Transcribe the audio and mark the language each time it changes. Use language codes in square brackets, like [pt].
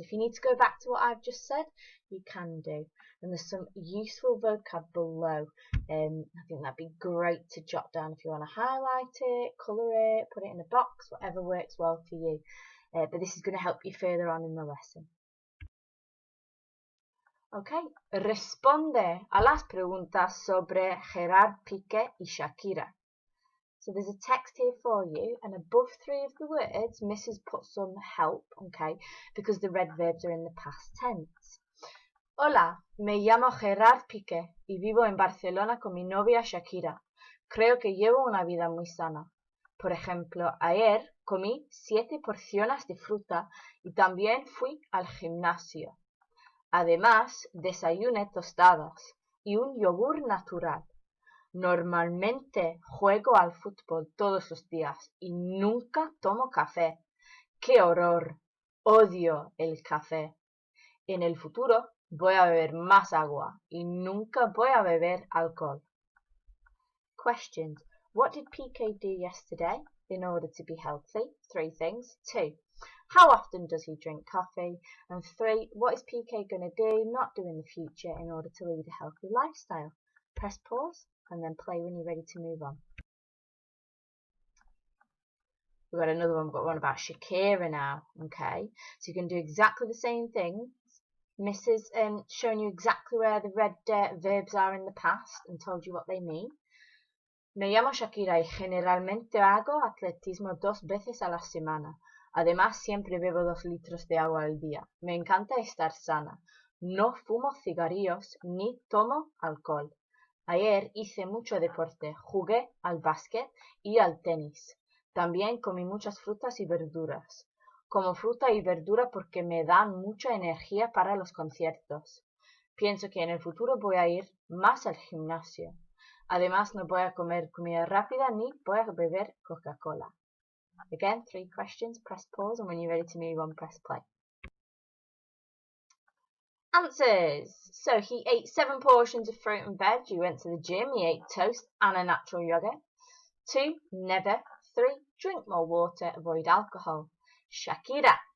[en] If you need to go back to what I've just said, you can do. And there's some useful vocab below. I think that'd be great to jot down if you want to highlight it, colour it, put it in a box, whatever works well for you. But this is going to help you further on in the lesson. [es] Okay, responde a las preguntas sobre Gerard Piqué y Shakira. [en] So there's a text here for you, and above 3 of the words, Mrs. put some help, okay, because the red verbs are in the past tense. [es] Hola, me llamo Gerard Piqué y vivo en Barcelona con mi novia Shakira. Creo que llevo una vida muy sana. Por ejemplo, ayer comí 7 porciones de fruta y también fui al gimnasio. Además, desayuné tostadas y un yogur natural. Normalmente juego al fútbol todos los días y nunca tomo café. ¡Qué horror! Odio el café. En el futuro voy a beber más agua y nunca voy a beber alcohol. [en] Questions. What did Piqué do yesterday in order to be healthy? 3 things. 2. How often does he drink coffee? And 3. What is Piqué going to do, not do in the future in order to lead a healthy lifestyle? Press pause and then play when you're ready to move on. We've got another one, we've got one about Shakira now, okay? So you can do exactly the same thing. Mrs. Showing you exactly where the red verbs are in the past and told you what they mean. [es] Me llamo Shakira y generalmente hago atletismo 2 veces a la semana. Además, siempre bebo 2 litros de agua al día. Me encanta estar sana. No fumo cigarrillos ni tomo alcohol. Ayer hice mucho deporte. Jugué al básquet y al tenis. También comí muchas frutas y verduras. Como fruta y verdura porque me dan mucha energía para los conciertos. Pienso que en el futuro voy a ir más al gimnasio. Además, no voy a comer comida rápida ni voy a beber Coca-Cola. [en] Again, 3 questions. Press pause, and when you're ready to move on, press play. Answers. So he ate 7 portions of fruit and veg. He went to the gym. He ate toast and a natural yogurt. 2. Never. 3. Drink more water. Avoid alcohol. Shakira.